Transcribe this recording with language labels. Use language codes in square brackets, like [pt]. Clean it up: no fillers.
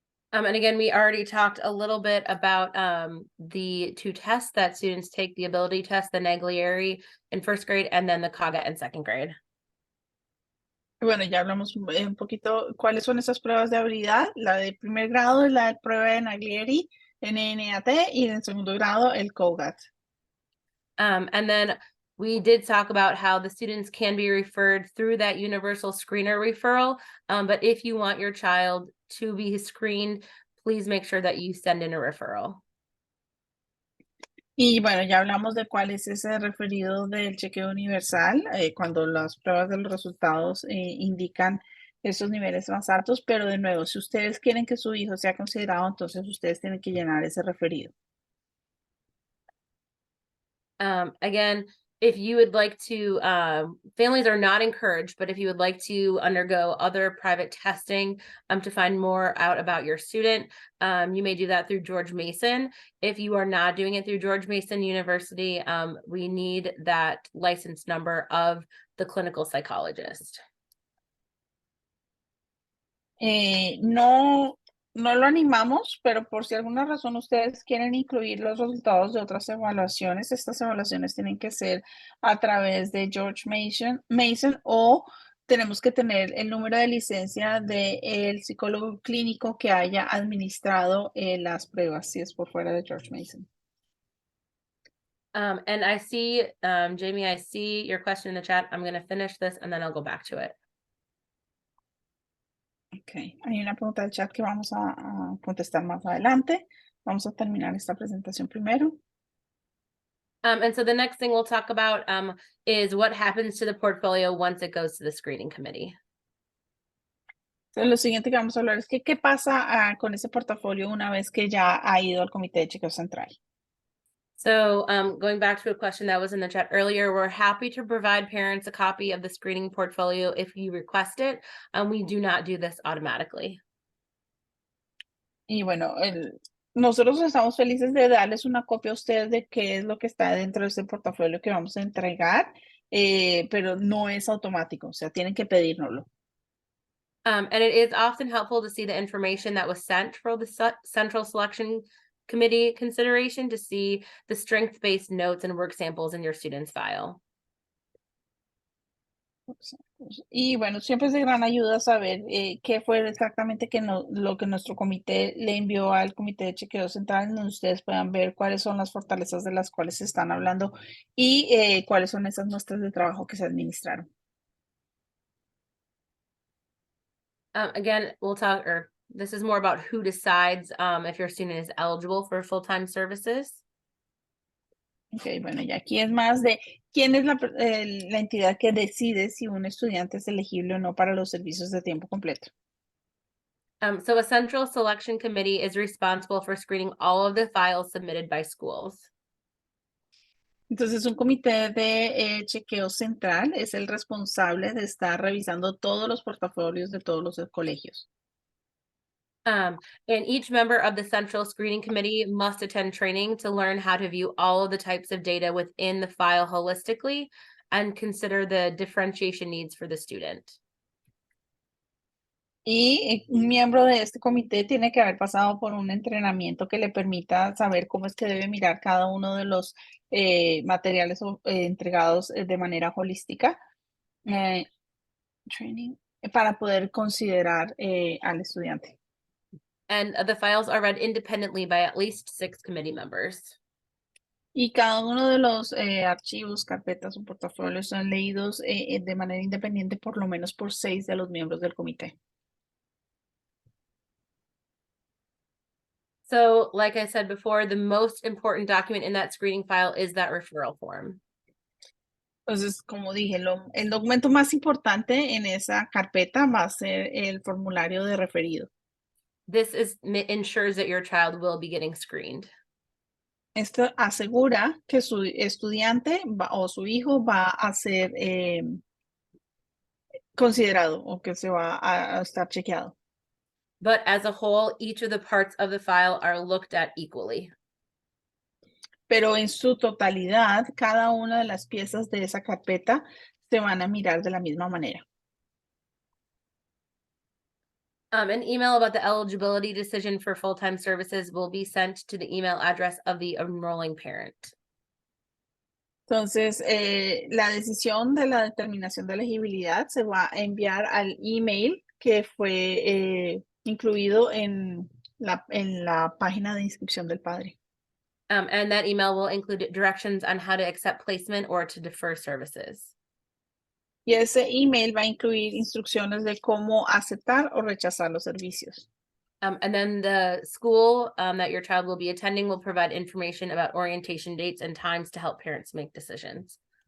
[en] And again, we already talked a little bit about the two tests that students take, the ability test, the Naglieri in first grade, and then the Kaga in second grade. [es] Bueno, ya hablamos un poquito cuáles son esas pruebas de habilidad. La de primer grado es la prueba de Naglieri, NNAT, y en segundo grado el COGAT. [en] And then we did talk about how the students can be referred through that universal screener referral. But if you want your child to be screened, please make sure that you send in a referral. [es] Y bueno, ya hablamos de cuál es ese referido del chequeo universal, cuando las pruebas de los resultados indican esos niveles más altos, pero de nuevo, si ustedes quieren que su hijo sea considerado, entonces ustedes tienen que llenar ese referido. [en] Again, if you would like to, families are not encouraged, but if you would like to undergo other private testing to find more out about your student, you may do that through George Mason. If you are not doing it through George Mason University, we need that license number of the clinical psychologist. [es] No, no lo animamos, pero por si alguna razón ustedes quieren incluir los resultados de otras evaluaciones, estas evaluaciones tienen que ser a través de George Mason o tenemos que tener el número de licencia del psicólogo clínico que haya administrado las pruebas, si es por fuera de George Mason. [en] And I see, Jamie, I see your question in the chat. I'm going to finish this and then I'll go back to it. [es] Ok, hay una pregunta del chat que vamos a contestar más adelante. Vamos a terminar esta presentación primero. [en] And so the next thing we'll talk about is what happens to the portfolio once it goes to the screening committee. [es] Entonces, lo siguiente que vamos a hablar es que qué pasa con ese portafolio una vez que ya ha ido al comité de chequeo central. [en] So going back to a question that was in the chat earlier, we're happy to provide parents a copy of the screening portfolio if you request it. We do not do this automatically. [es] Y bueno, nosotros estamos felices de darles una copia a ustedes de qué es lo que está dentro de ese portafolio que vamos a entregar, pero no es automático, o sea, tienen que pedírnoslo. [en] And it is often helpful to see the information that was sent for the Central Selection Committee consideration to see the strength-based notes and work samples in your student's file. [es] Y bueno, siempre es de gran ayuda saber qué fue exactamente lo que nuestro comité le envió al comité de chequeo central, donde ustedes puedan ver cuáles son las fortalezas de las cuales se están hablando y cuáles son esas muestras de trabajo que se administraron. [en] Again, we'll talk, or this is more about who decides if your student is eligible for full-time services. [es] Ok, bueno, y aquí es más de quién es la entidad que decide si un estudiante es elegible o no para los servicios de tiempo completo. [en] So a Central Selection Committee is responsible for screening all of the files submitted by schools. [es] Entonces, un comité de chequeo central es el responsable de estar revisando todos los portafolios de todos los colegios. [en] And each member of the Central Screening Committee must attend training to learn how to view all of the types of data within the file holistically and consider the differentiation needs for the student. [es] Y un miembro de este comité tiene que haber pasado por un entrenamiento que le permita saber cómo es que debe mirar cada uno de los materiales entregados de manera holística training, para poder considerar al estudiante. [en] And the files are read independently by at least 6 committee members. [es] Y cada uno de los archivos, carpetas o portafolios son leídos de manera independiente por lo menos por 6 de los miembros del comité. [en] So, like I said before, the most important document in that screening file is that referral form. [es] Entonces, como dije, el documento más importante en esa carpeta va a ser el formulario de referido. [en] Ensures that your child will be getting screened. [es] Esto asegura que su estudiante o su hijo va a ser considerado o que se va a estar chequeado. [en] But as a whole, each of the parts of the file are looked at equally. [es] Pero en su totalidad, cada una de las piezas de esa carpeta se van a mirar de la misma manera. [en] An email about the eligibility decision for full-time services will be sent to the email address of the enrolling parent. [es] Entonces, la decisión de la determinación de elegibilidad se va a enviar al email que fue incluido en la página de inscripción del padre. [en] And that email will include directions on how to accept placement or to defer services. [es] Y ese email va a incluir instrucciones de cómo aceptar o rechazar los servicios. [en] And then the school that your child will be attending will provide information about orientation dates and times to help parents make decisions.